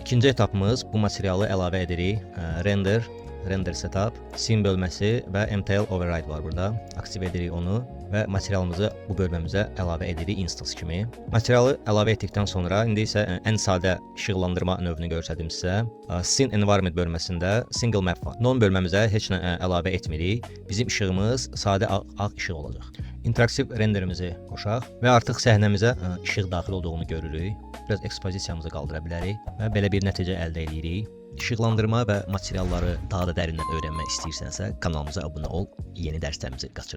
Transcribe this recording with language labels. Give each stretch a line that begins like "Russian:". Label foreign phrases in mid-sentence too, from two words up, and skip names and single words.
Azerbaijani: İkinci etapımız bu materialı əlavə edirik.
English: Render setup,
Azerbaijani: sim bölməsi və
English: MTL override
Azerbaijani: var burada. Aktiv edirik onu və materialımızı bu bölməmizə əlavə edirik instance kimi. Materialı əlavə etdikdən sonra indi isə ən sadə işıqlandırma növünü göstərdim sizə.
English: Scene environment
Azerbaijani: bölməsində
English: single map
Azerbaijani: var. Non bölməmizə heç nə əlavə etmirik. Bizim işığımız sadə ağ işıq olacaq. İnteraktiv renderimizi qoşaq və artıq səhnəmizə işıq daxil olduğunu görürük. Biraz ekspozisiyamızı qaldıra bilərik və belə bir nəticə əldə edirik. İşıqlandırma və materialları daha da dərindən öyrənmək istəyirsənsə, kanalımıza abunə ol, yeni dərslərimizi qaçırma.